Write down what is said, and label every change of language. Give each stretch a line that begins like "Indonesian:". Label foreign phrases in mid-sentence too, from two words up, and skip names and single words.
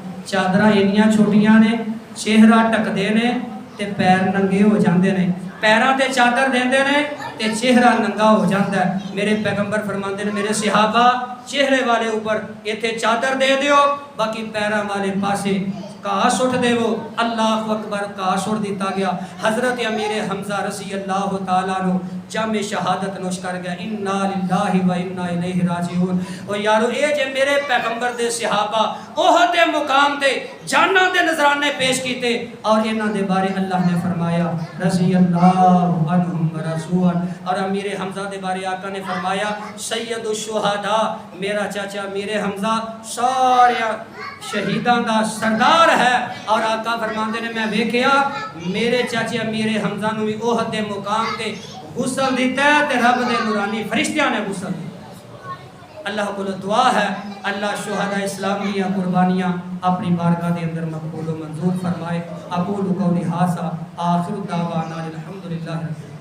Punjabi: چادراں انیاں چھوٹیاں نے، چہرہ ڈھکدے نے تے پیر ننگے ہو جاندے نے، پیراں تے چادر دیندے نے تے چہرہ ننگا ہو جاتا ہے. میرے پیغمبر فرماتے ہیں میرے صحابہ چہرے والے اوپر اتھے چادر دے دیو، باقی پیراں والے پاسے گھاہ سٹ دیوو.
Arabic: الله أكبر,
Punjabi: گھاہ سٹ دتا گیا۔ حضرت امیر حمزہ
Arabic: رضي الله تعالى
Punjabi: نوں جامِ شہادت نوش کر گیا.
Arabic: إنا لله وإنا إليه راجعون.
Punjabi: اور یارو یہ جے میرے پیغمبر دے صحابہ احد دے مقام تے جاناں دے نذرانے پیش کیتے، اور انہاں دے بارے اللہ نے فرمایا
Arabic: رضي الله عنهم ورسول.
Punjabi: اور امیر حمزہ دے بارے آقا نے فرمایا
Arabic: سيد الشهداء,
Punjabi: میرا چاچا امیر حمزہ سارے شہیداں دا سردار ہے. اور آقا فرماتے نے میں ویکھیا میرے چاچے امیر حمزہ نوں بھی احد دے مقام تے غسل دتا ہے تے رب دے نورانی فرشتیاں نے غسل دتا.
Urdu: اللہ کو دعا ہے اللہ شہدا اسلام کی قربانیاں اپنی بارگاہ کے اندر مقبول و منظور فرمائے.
Arabic: أقول قولي هذا آخر دعوانا الحمد لله.